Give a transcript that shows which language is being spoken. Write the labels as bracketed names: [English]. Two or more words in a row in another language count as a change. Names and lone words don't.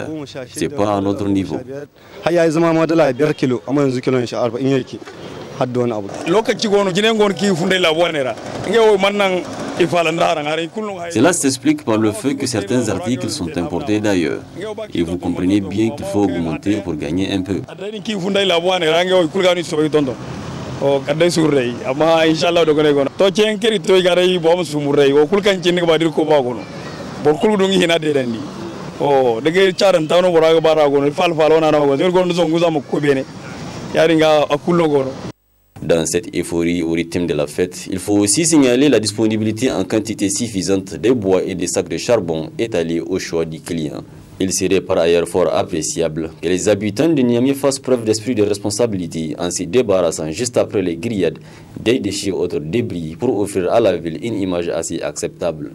[French] Ce n'est pas à notre niveau. Cela s'explique par le fait que certains articles sont importés d'ailleurs. Et vous comprenez bien qu'il faut augmenter pour gagner un peu. [Kanuri] Oh, kadai surrei amma inshallah do gone gono to cen keri to garai bo sumurrei o kulkan cin ba dir ko ba gono bor kulu do ngi hina de dandi o de ge charan tawno borago bara gono fal ona na gono gono zo nguza mo ko bene yari nga akullo gono. [French] Dans cette euphorie au rythme de la fête, il faut aussi signaler la disponibilité en quantité suffisante des bois et des sacs de charbon étalés au choix du client. Il serait par ailleurs fort appréciable que les habitants de Niamey fassent preuve d'esprit de responsabilité en se débarrassant juste après les grillades des déchets et autres débris pour offrir à la ville une image assez acceptable.